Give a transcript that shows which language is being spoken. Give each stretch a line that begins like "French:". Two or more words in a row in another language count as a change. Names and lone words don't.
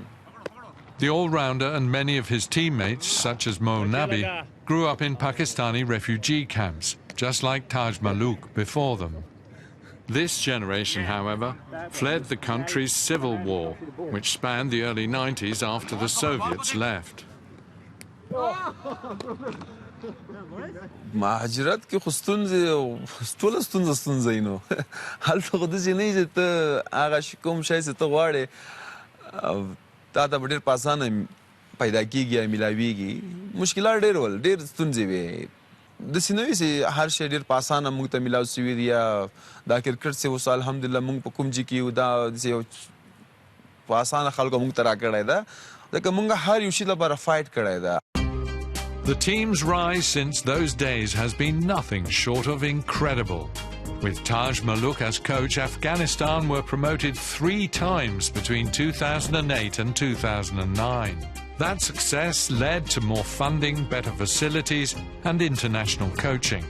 English: The all-rounder and many of his teammates, such as Mo Nabi, grew up in Pakistani refugee camps, just like Taj Malook before them. This generation, however, fled the country's civil war, which spanned the early 90s after the Soviets left.
Pashto: مهاجرت کې خستونځ ټول ستونزې نو هلته خو د ځینې چې ته هغه کوم شی چې ته غواړې تا ته ډېر په اسانه پیدا کېږي میلاویږي مشکلات ډېر ول ډېر ستونزې وې داسې نه وي چې هر شی ډېر په اسانه موږ ته میلاو سوي دي یا دا کرکټ چې اوس الحمدلله موږ په کوم ځای کې یو دا داسې په اسانه خلکو موږ ته راکړی ده ځکه موږ هر یو شي لپاره فایټ کړی ده.
English: The team's rise since those days has been nothing short of incredible. With Taj Malook as coach, Afghanistan were promoted 3 times between 2008 and 2009. That success led to more funding, better facilities, and international coaching.